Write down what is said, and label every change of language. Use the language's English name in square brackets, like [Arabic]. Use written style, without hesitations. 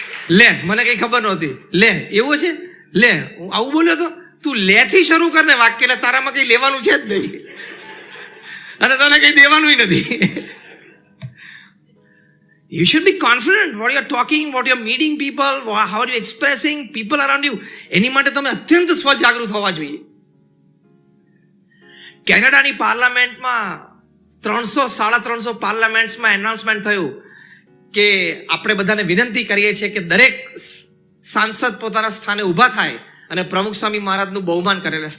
[Gujarati] લે, મને કઈ ખબર નહોતી, લે એવું છે, લે હું આવું બોલ્યો તો, તું લેથી શરૂ કર ને વાક્ય, એટલે તારામાં કઈ લેવાનું છે જ નહીં અને તને કઈ દેવાનું નથી. [English] You should be confident what you're talking, what you're meeting people, how are you expressing people around you. [Gujarati] એની માટે તમે અત્યંત સ્વજાગૃત હોવા જોઈએ. કેનેડાની પાર્લામેન્ટમાં 300-350 પાર્લામેન્ટ્સમાં એનાઉન્સમેન્ટ થયું કે આપણે બધાને વિનંતી કરીએ છીએ કે દરેક સાંસદ પોતાના સ્થાને ઊભા થાય અને પ્રમુખ સ્વામી મહારાજનું બહુમાન કરેલા.